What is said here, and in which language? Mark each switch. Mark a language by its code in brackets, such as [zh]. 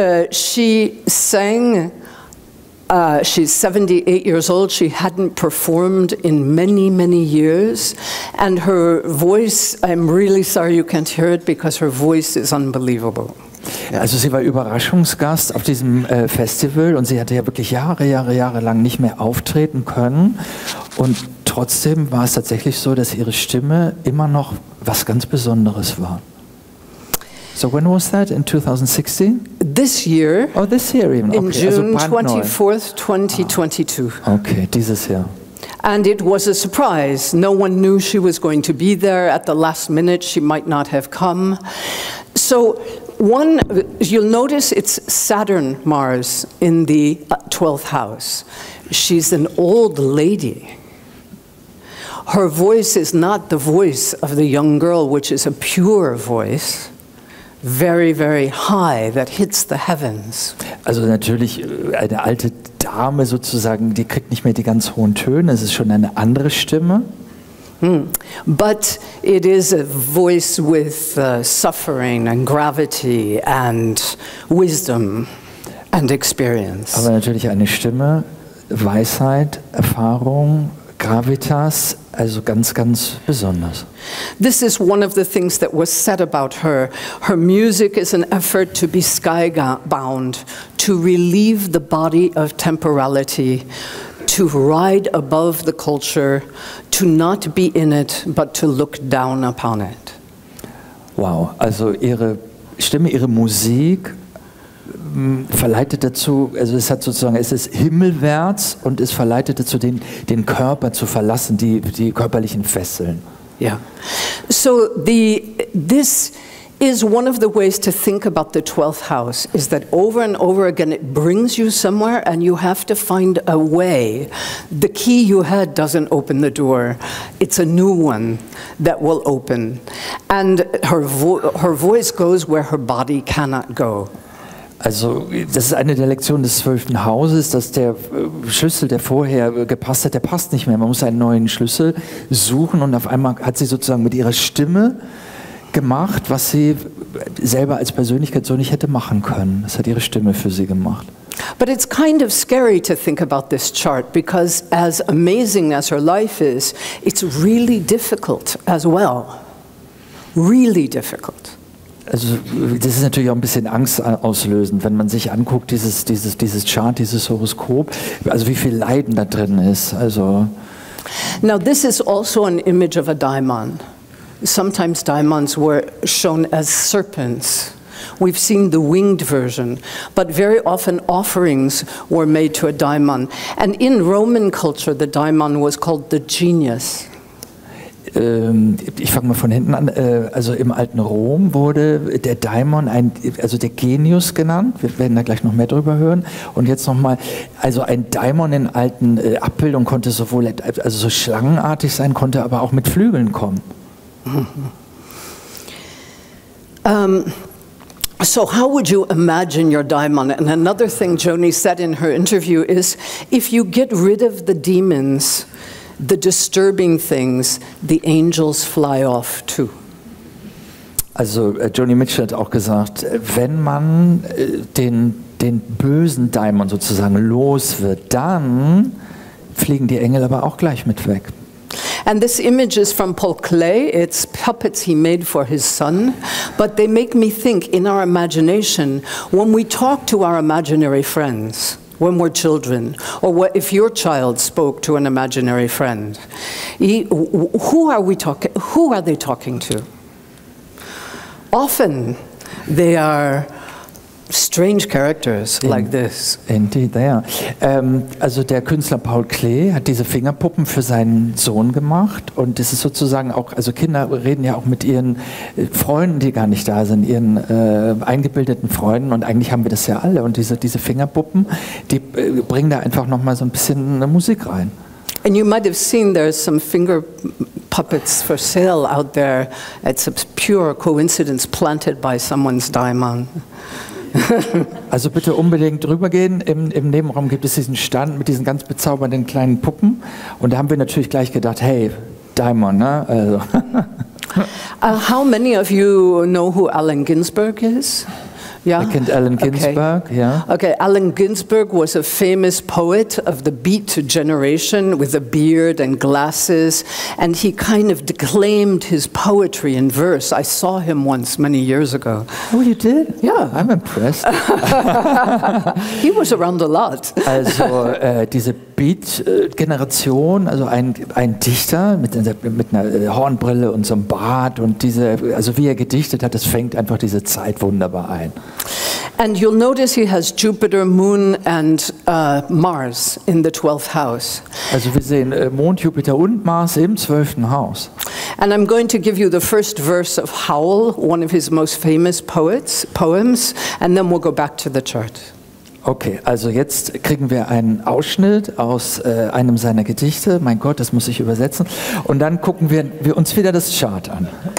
[en] She sang. She's 78 years old. She hadn't performed in many, many years. And her voice, I'm really sorry you can't hear it because her voice is unbelievable. [de] Also sie war Überraschungsgast auf diesem Festival und sie hatte ja wirklich Jahre lang nicht mehr auftreten können. Und trotzdem war es tatsächlich so, dass ihre Stimme immer noch was ganz Besonderes war. [en] So when was that? In 2016? This year, Oh, this year even. in [de] Okay, also [en] June [de] brandneu. [en] 24th, 2022. [de] Okay, dieses Jahr. [en] And it was a surprise. No one knew she was going to be there. At the last minute, she might not have come. So you'll notice it's Saturn, Mars, in the 12th house. She's an old lady. Her voice is not the voice of the young girl, which is a pure voice, very, very high, that hits the heavens. [de] Also natürlich eine alte Dame sozusagen, die kriegt nicht mehr die ganz hohen Töne, es ist schon eine andere Stimme. [en] But it is a voice with suffering and gravity and wisdom and experience. [de] Aber natürlich eine Stimme, Weisheit, Erfahrung, Gravitas, also ganz, ganz besonders. [en] This is one of the things that was said about her. Her music is an effort to be skybound, to relieve the body of temporality, to ride above the culture, to not be in it, but to look down upon it. [de] Wow, also ihre Stimme, ihre Musik verleitet dazu, also es hat sozusagen, es ist himmelwärts und es verleitet dazu, den Körper zu verlassen, die körperlichen Fesseln. [en] Yeah. So this is one of the ways to think about the 12th house, is that over and over again it brings you somewhere and you have to find a way. The key you had doesn't open the door. It's a new one that will open. And her voice goes where her body cannot go. [de] Also das ist eine der Lektionen des 12. Hauses, dass der Schlüssel, der vorher gepasst hat, der passt nicht mehr. Man muss einen neuen Schlüssel suchen und auf einmal hat sie sozusagen mit ihrer Stimme gemacht, was sie selber als Persönlichkeit so nicht hätte machen können. Das hat ihre Stimme für sie gemacht. [en] But it's kind of scary to think about this chart because as amazing as her life is, it's really difficult as well. Really difficult. [de] Also das ist natürlich auch ein bisschen Angst auslösend, wenn man sich anguckt, dieses Chart, dieses Horoskop, also wie viel Leiden da drin ist. Also [en] Now this is also an image of a daimon. Sometimes daimons were shown as serpents. We've seen the winged version, but very often offerings were made to a daimon. And in Roman culture, the daimon was called the genius. [de] ich fange mal von hinten an, also im alten Rom wurde der Daimon, also der Genius genannt, wir werden da gleich noch mehr drüber hören, und jetzt nochmal, also ein Daimon in alten Abbildungen konnte sowohl also so schlangenartig sein, konnte aber auch mit Flügeln kommen. [en] So how would you imagine your daimon? And another thing Joni said in her interview is, if you get rid of the demons, the disturbing things, the angels fly off too. [de] Also Joni Mitchell hat auch gesagt, wenn man den bösen Daimon sozusagen los wird, dann fliegen die Engel aber auch gleich mit weg. [en] And this image is from Paul Klee. It's puppets he made for his son. But they make me think in our imagination, when we talk to our imaginary friends, when we're children, or what if your child spoke to an imaginary friend, who are they talking to? Often they are strange characters like this. Indeed, ja. [de] Also der Künstler Paul Klee hat diese Fingerpuppen für seinen Sohn gemacht, und das ist sozusagen auch, also Kinder reden ja auch mit ihren Freunden, die gar nicht da sind, ihren eingebildeten Freunden, und eigentlich haben wir das ja alle, und diese Fingerpuppen, die bringen da einfach nochmal so ein bisschen eine Musik rein. [en] And you might have seen there's some finger puppets for sale out there. It's a pure coincidence planted by someone's daimon. [de] Also bitte unbedingt rübergehen. Im Nebenraum gibt es diesen Stand mit diesen ganz bezaubernden kleinen Puppen. Und da haben wir natürlich gleich gedacht, hey, Daimon, ne? Also. [en] How many of you know who Allen Ginsberg is? Yeah? [de] Er kennt Allen Ginsberg, ja. [en] Okay, Allen Ginsberg was a famous poet of the Beat generation with a beard and glasses, and he kind of declaimed his poetry in verse. I saw him once many years ago. Oh, you did? Yeah. I'm impressed. He was around a lot. [de] Also diese Beat-Generation, also ein Dichter mit einer Hornbrille und so einem Bart und also wie er gedichtet hat, das fängt einfach diese Zeit wunderbar ein. [en] And you'll notice he has Jupiter, Moon and Mars in the 12th house. [de] Also wir sehen Mond, Jupiter und Mars im 12. Haus. [en] And I'm going to give you the first verse of Howl, one of his most famous poems, and then we'll go back to the chart. [de] Okay, also jetzt kriegen wir einen Ausschnitt aus einem seiner Gedichte. Mein Gott, das muss ich übersetzen. Und dann gucken wir uns wieder das Chart an.